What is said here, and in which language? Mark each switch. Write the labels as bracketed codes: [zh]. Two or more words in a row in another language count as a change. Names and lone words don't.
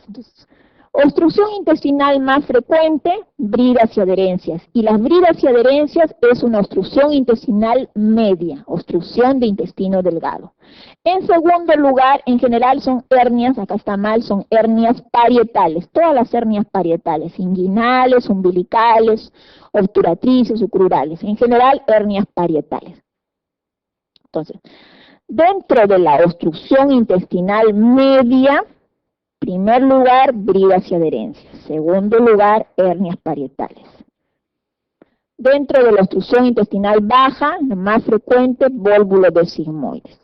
[es] Entonces, obstrucción intestinal más frecuente, bridas y adherencias. Y las bridas y adherencias es una obstrucción intestinal media, obstrucción de intestino delgado. En segundo lugar, en general son hernias, acá está mal, son hernias parietales. Todas las hernias parietales, inguinales, umbilicales, obturatrices, sucrurales. En general, hernias parietales. Entonces, dentro de la obstrucción intestinal media, primer lugar, bridas y adherencias. Segundo lugar, hernias parietales. Dentro de la obstrucción intestinal baja, la más frecuente, vólvulo de sigmoides.